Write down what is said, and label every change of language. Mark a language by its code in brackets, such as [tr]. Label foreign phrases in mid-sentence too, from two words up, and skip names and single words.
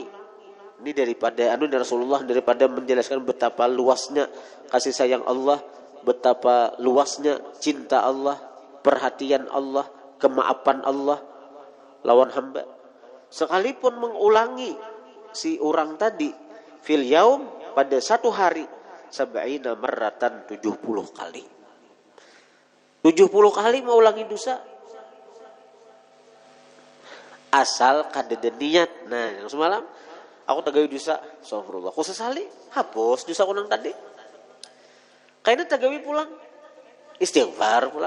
[id] Ini daripada Rasulullah daripada menjelaskan betapa luasnya kasih sayang Allah, betapa luasnya cinta Allah, perhatian Allah, kemaafan Allah lawan hamba. Sekalipun mengulangi si orang tadi [ar] في اليوم [id] pada satu hari 70 marratan 70 kali. 70 kali mengulangi dosa. [bjn] Asal kadada niat. Nah, yang semalam aku tagawi dosa, astagfirullah. Aku sesali, hapus dosa kunang tadi. Kayaknya tagawi pulang, istighfar pulang.